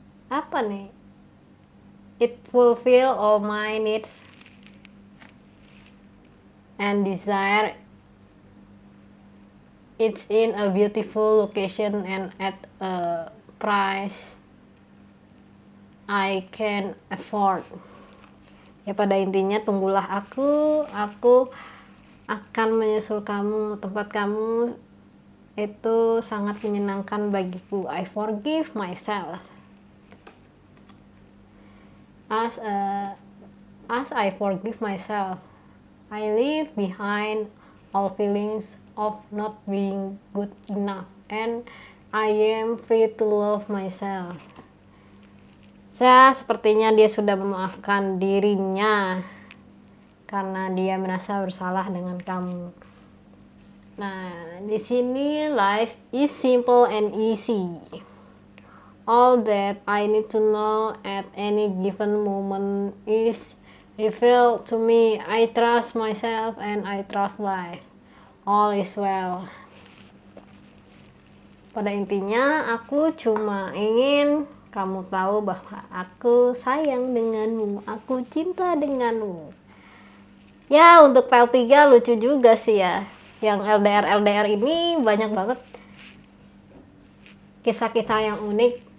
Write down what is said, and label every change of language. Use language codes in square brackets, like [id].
[id] Apa nih? [en] It fulfill all my needs and desire. It's in a beautiful location and at a price I can afford. [id] Ya, pada intinya tunggulah aku akan menyusul kamu, tempat kamu itu sangat menyenangkan bagiku. [en] I forgive myself. As I forgive myself, I leave behind all feelings of not being good enough and I am free to love myself. [id] Sepertinya dia sudah memaafkan dirinya karena dia merasa bersalah dengan kamu. Nah, di sini [en] life is simple and easy. All that I need to know at any given moment is revealed to me. I trust myself and I trust life. All is well. [id] Pada intinya, aku cuma ingin kamu tahu bahwa aku sayang denganmu, aku cinta denganmu. Ya, untuk PL3 lucu juga sih ya. Yang LDR ini banyak banget kisah-kisah yang unik.